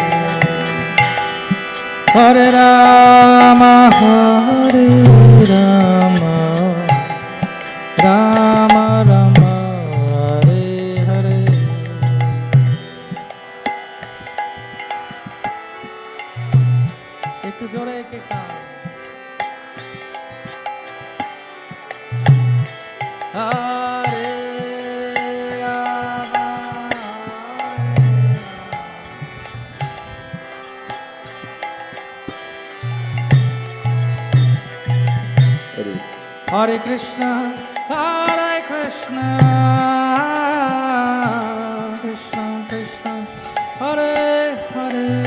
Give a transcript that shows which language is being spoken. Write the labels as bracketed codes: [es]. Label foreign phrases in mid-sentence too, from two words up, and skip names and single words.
[sa] Hare Rama, Hare Rama, Rama Rama, Hare Hare. [bn] একটু জোরে একটা [sa] Hare Rama, Hare Krishna, Krishna Krishna, Hare Hare,